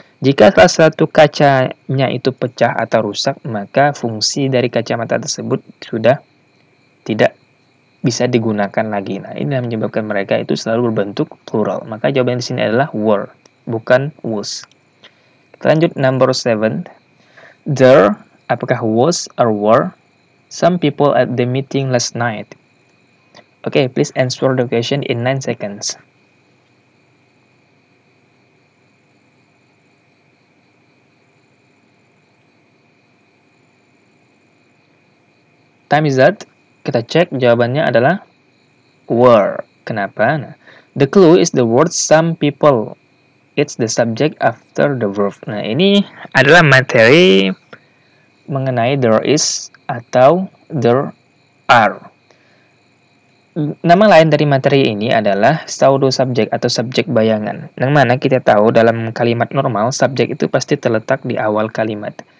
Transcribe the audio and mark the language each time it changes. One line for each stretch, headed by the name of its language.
Indonesian: Jika salah satu kacanya itu pecah atau rusak, maka fungsi dari kacamata tersebut sudah tidak bisa digunakan lagi. Nah, ini yang menyebabkan mereka itu selalu berbentuk plural. Maka jawaban di sini adalah were, bukan was. Kita lanjut number 7.
English: There,
Indonesian: apakah
English: was or were some people at the meeting last night? Okay, please answer the question in 9 seconds. Time is up.
Indonesian: Kita cek jawabannya adalah were. Kenapa?
English: Nah, the clue is the word some people. It's the subject after the verb.
Indonesian: Nah, ini adalah materi mengenai
English: there is atau there are.
Indonesian: Nama lain dari materi ini adalah pseudo subjek atau subjek bayangan. Yang mana kita tahu dalam kalimat normal, subjek itu pasti terletak di awal kalimat.